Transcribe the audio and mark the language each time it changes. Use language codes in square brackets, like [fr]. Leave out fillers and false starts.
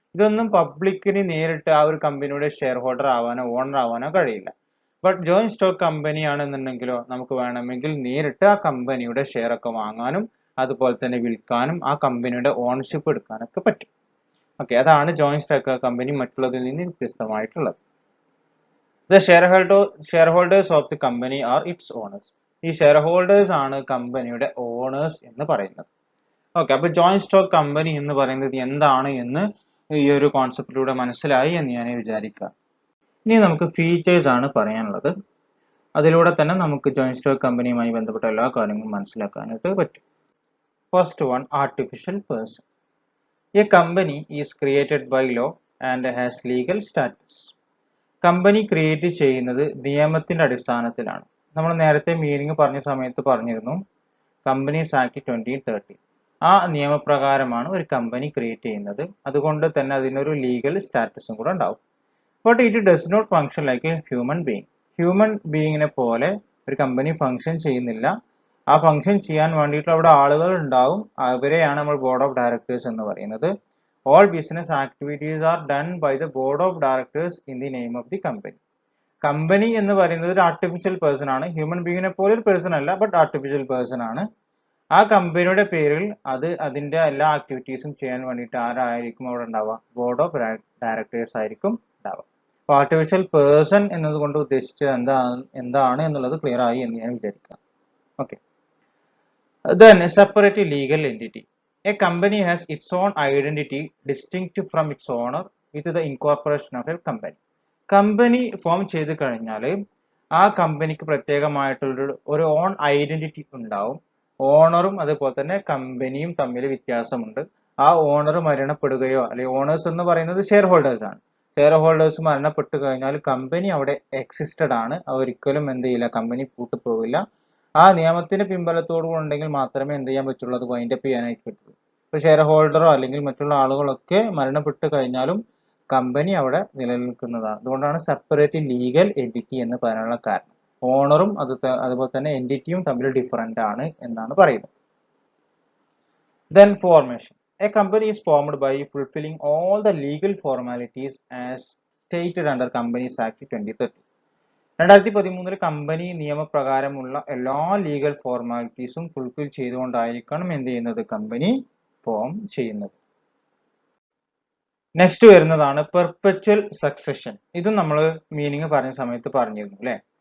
[ml] ഇതൊന്നും പബ്ലിക്കിന് നേരിട്ട് ആ ഒരു കമ്പനിയുടെ ഷെയർ ഹോൾഡർ ആവാനോ ഓണർ ആവാനോ കഴിയില്ല. ബട്ട് ജോയിന്റ് സ്റ്റോക്ക് കമ്പനി ആണെന്നുണ്ടെങ്കിലോ നമുക്ക് വേണമെങ്കിൽ നേരിട്ട് ആ കമ്പനിയുടെ ഷെയർ ഒക്കെ വാങ്ങാനും അതുപോലെ തന്നെ വിൽക്കാനും ആ കമ്പനിയുടെ ഓണർഷിപ്പ് എടുക്കാനൊക്കെ പറ്റും. ഓക്കെ, അതാണ് ജോയിന്റ് സ്റ്റോക്ക് കമ്പനി മറ്റുള്ളതിൽ നിന്ന് വ്യത്യസ്തമായിട്ടുള്ളത്. [en] The shareholders of the company are its owners. [ml] ഈ ഷെയർ ഹോൾഡേഴ്സ് ആണ് കമ്പനിയുടെ ഓണേഴ്സ് എന്ന് പറയുന്നത്. ഓക്കെ, അപ്പൊ ജോയിന്റ് സ്റ്റോക്ക് കമ്പനി എന്ന് പറയുന്നത് എന്താണ് എന്ന് ഈ ഒരു കോൺസെപ്റ്റിലൂടെ മനസ്സിലായി എന്ന് ഞാൻ വിചാരിക്കാം. ഇനി നമുക്ക് ഫീച്ചേഴ്സ് ആണ് പറയാനുള്ളത്. അതിലൂടെ തന്നെ നമുക്ക് ജോയിന്റ് സ്റ്റോക്ക് കമ്പനിയുമായി ബന്ധപ്പെട്ട എല്ലാ കാര്യങ്ങളും മനസ്സിലാക്കാനായിട്ട് പറ്റും. [en] First one, artificial person. A company is created by law and has legal status. [ml] Company create ചെയ്യുന്നത് നിയമത്തിന്റെ അടിസ്ഥാനത്തിലാണ്. നമ്മൾ നേരത്തെ മീനിങ് പറഞ്ഞ സമയത്ത് പറഞ്ഞിരുന്നു കമ്പനീസ് ആക്ട് 2013. ആ നിയമപ്രകാരമാണ് ഒരു കമ്പനി ക്രിയേറ്റ് ചെയ്യുന്നത്. അതുകൊണ്ട് തന്നെ അതിനൊരു ലീഗൽ സ്റ്റാറ്റസും കൂടെ ഉണ്ടാവും. [en] But it does not function like a human being. [ml] Human ബീയിങ്ങിനെ പോലെ ഒരു കമ്പനി ഫങ്ഷൻ ചെയ്യുന്നില്ല. ആ ഫങ്ഷൻ ചെയ്യാൻ വേണ്ടിയിട്ട് അവിടെ ആളുകൾ ഉണ്ടാവും. അവരെയാണ് നമ്മൾ ബോർഡ് ഓഫ് ഡയറക്ടേഴ്സ് എന്ന് പറയുന്നത്. [en] All business activities are done by the board of directors in the name of the company. [ml] Company എന്ന് പറയുന്നത് ഒരു ആർട്ടിഫിഷ്യൽ പേഴ്സൺ ആണ്. ഹ്യൂമൻ ബീങ്ങിനെ പോലെ ഒരു പേഴ്സൺ അല്ല, ബട്ട് ആർട്ടിഫിഷ്യൽ പേഴ്സൺ ആണ്. ആ കമ്പനിയുടെ പേരിൽ അതിന്റെ എല്ലാ ആക്ടിവിറ്റീസും ചെയ്യാൻ വേണ്ടിയിട്ട് ആരായിരിക്കും അവിടെ ഉണ്ടാവുക, ബോർഡ് ഓഫ് ഡയറക്ടേഴ്സ് ആയിരിക്കും ഉണ്ടാവുക. അപ്പൊ ആർട്ടിഫിഷ്യൽ പേഴ്സൺ എന്നതുകൊണ്ട് ഉദ്ദേശിച്ചത് എന്താണ് എന്നുള്ളത് ക്ലിയർ ആയി എന്ന് ഞാൻ വിചാരിക്കാം. [en] Okay, then separate legal entity. A company has its own identity distinct from its owner with the incorporation of a company. [ml] Company form ചെയ്ത് കഴിഞ്ഞാൽ ആ കമ്പനിക്ക് പ്രത്യേകമായിട്ടുള്ള ഒരു ഓൺ ഐഡന്റിറ്റി ഉണ്ടാവും. ഓണറും അതുപോലെ തന്നെ കമ്പനിയും തമ്മിൽ വ്യത്യാസമുണ്ട്. ആ ഓണർ മരണപ്പെടുകയോ അല്ലെങ്കിൽ ഓണേഴ്സ് എന്ന് പറയുന്നത് ഷെയർ ഹോൾഡേഴ്സ് ആണ്. ഷെയർ ഹോൾഡേഴ്സ് മരണപ്പെട്ടു കഴിഞ്ഞാൽ കമ്പനി അവിടെ എക്സിസ്റ്റഡ് ആണ്, ഒരിക്കലും എന്ത് ചെയ്യില്ല, കമ്പനി പൂട്ടിപ്പോവില്ല. ആ നിയമത്തിന്റെ പിൻബലത്തോടു ഉണ്ടെങ്കിൽ മാത്രമേ എന്ത് ചെയ്യാൻ പറ്റുള്ളൂ, അത് വൈൻഡപ്പ് ചെയ്യാനായിട്ട് പറ്റുള്ളൂ. ഇപ്പൊ ഷെയർ ഹോൾഡറോ അല്ലെങ്കിൽ മറ്റുള്ള ആളുകളൊക്കെ മരണപ്പെട്ടു കഴിഞ്ഞാലും കമ്പനി അവിടെ നിലനിൽക്കുന്നതാണ്. അതുകൊണ്ടാണ് സെപ്പറേറ്റ് ലീഗൽ എൻറ്റിറ്റി എന്ന് പറയാനുള്ള കാരണം. ഓണറും അതുപോലെ തന്നെ എൻറ്റിറ്റിയും തമ്മിൽ ഡിഫറൻ്റ് ആണ് എന്നാണ് പറയുന്നത്. [en] Then formation. A company is formed by fulfilling all the legal formalities as stated under Companies Act 2013. [ml] 2013 company നിയമപ്രകാരമുള്ള എല്ലാ ലീഗൽ ഫോർമാലിറ്റീസും ഫുൾഫിൽ ചെയ്തുകൊണ്ടായിരിക്കണം എന്ത് ചെയ്യുന്നത്, കമ്പനി ഫോം ചെയ്യുന്നത്. നെക്സ്റ്റ് വരുന്നതാണ് പെർപെച്വൽ സക്സഷൻ. ഇതും നമ്മൾ മീനിങ് പറഞ്ഞ സമയത്ത് പറഞ്ഞിരുന്നു അല്ലെ.